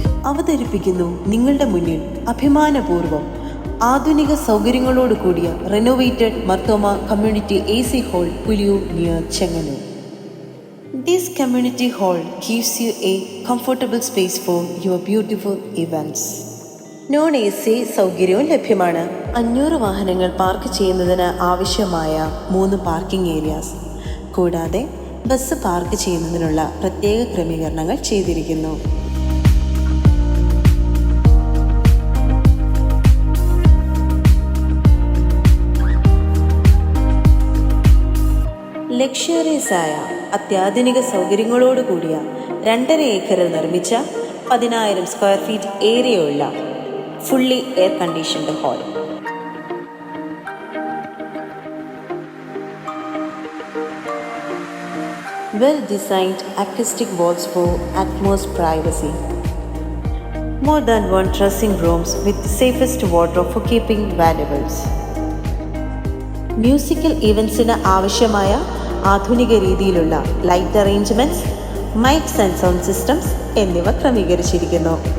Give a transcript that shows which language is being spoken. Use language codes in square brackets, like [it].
[ml] അവതരിപ്പിക്കുന്നു നിങ്ങളുടെ മുന്നിൽ അഭിമാനപൂർവ്വം ആധുനിക സൗകര്യങ്ങളോട് കൂടിയ റെനോവേറ്റഡ് Mar Thoma community AC hall Puliyur near Chengannur. [en] This community hall gives you a comfortable space for your beautiful events. [ml] Non AC സൗകര്യവും ലഭ്യമാണ്. 500 വാഹനങ്ങൾ പാർക്ക് ചെയ്യുന്നതിന് ആവശ്യമായ 3 പാർക്കിംഗ് ഏരിയാസ്, കൂടാതെ ബസ് പാർക്ക് ചെയ്യുന്നതിനുള്ള പ്രത്യേക ക്രമീകരണങ്ങൾ ചെയ്തിരിക്കുന്നു. ലക്ഷറിയസ് ആയ അത്യാധുനിക സൗകര്യങ്ങളോട് കൂടിയ 2.5 ഏക്കറിൽ നിർമ്മിച്ച 10,000 square feet ഏരിയയുള്ള fully air conditioned hall. [en] Well designed acoustic walls for utmost privacy. More than 1 dressing rooms with safest wardrobe for keeping valuables. [ml] Musical ഇവൻസിന് ആവശ്യമായ ആധുനിക രീതിയിലുള്ള light arrangements, mics and sound systems എന്നിവ ക്രമീകരിച്ചിരിക്കുന്നു.